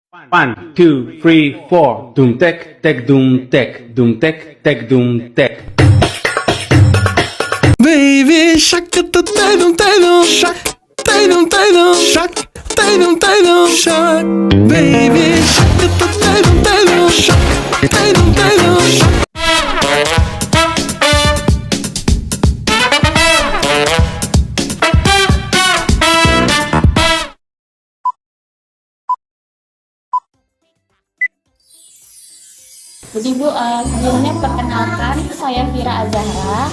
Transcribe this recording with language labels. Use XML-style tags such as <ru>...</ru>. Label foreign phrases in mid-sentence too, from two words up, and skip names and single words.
<en>1, 2, 3, 4. Doom tek, tek, doom tek, doom tek, tek, doom tek. Baby shark tatum shark tatum shark tatum shark baby shark tatum shark tatum shark.</en> <id>Jadi Bu, sebelumnya perkenalkan, saya Vira Azahra.</id>